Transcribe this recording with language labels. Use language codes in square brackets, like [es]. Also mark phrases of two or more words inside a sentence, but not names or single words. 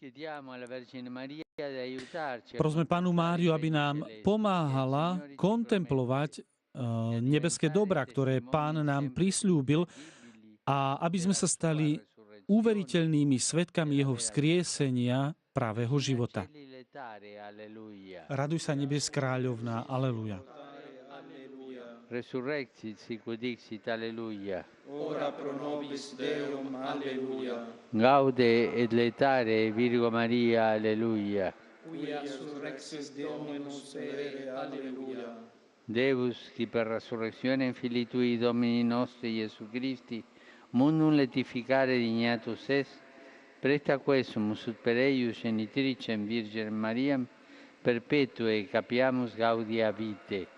[sk] Prosme Pannu Máriu, aby nám pomáhala kontemplovať nebeské dobrá, ktoré Pán nám prisľúbil, a aby sme sa stali uveriteľnými svedkami Jeho vzkriesenia pravého života. Raduj sa, nebes kráľovná, aleluja. [la] Resurrexit, sicut dixit, alleluia. Ora pro nobis Deum, alleluia. Gaude et laetare, Virgo Maria, alleluia. Quia surrexis Dominus vere, alleluia. Deus, qui per resurrectione Filii Tui, Domini nostri, Iesu Christi, mundum letificare dignatus est, presta quesumus ut per eius genitricem Virgem Mariam, perpetue capiamus gaudia vitae.